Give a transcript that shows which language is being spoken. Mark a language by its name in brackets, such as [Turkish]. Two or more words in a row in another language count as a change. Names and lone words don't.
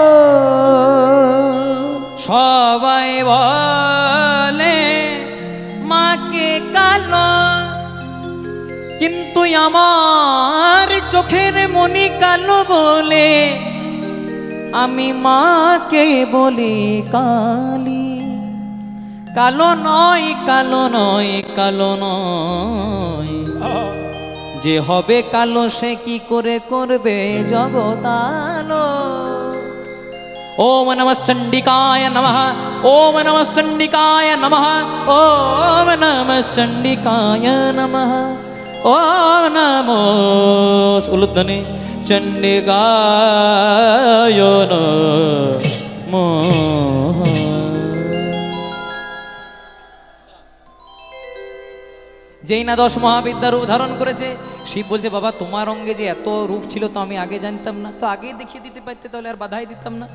[Bangla] সবাই বলে মাকে কালো কিন্তু আমার চোখের মনি কালো বলে আমি মাকে বলি কালী কালো নয় কালো নয় কালো নয় যে হবে কালো সে কি করে করবে জগতালো [Sanskrit] ওম নমঃ চণ্ডিকায় নমঃ ওম নমঃ চণ্ডিকায় নমঃ ওম নমঃ চণ্ডিকায় নমঃ ওম নমো উলুধ্বনি চণ্ডিকায় নমঃ। [Bangla] যেই না 10 মহাবিদ্যার রূপ ধারণ করেছে, শিব বলছে বাবা তোমার অঙ্গে যে এত রূপ ছিল তো আমি আগে জানতাম না, তো আগেই দেখিয়ে দিতে পারতে তাহলে আর বাধাই দিতাম না।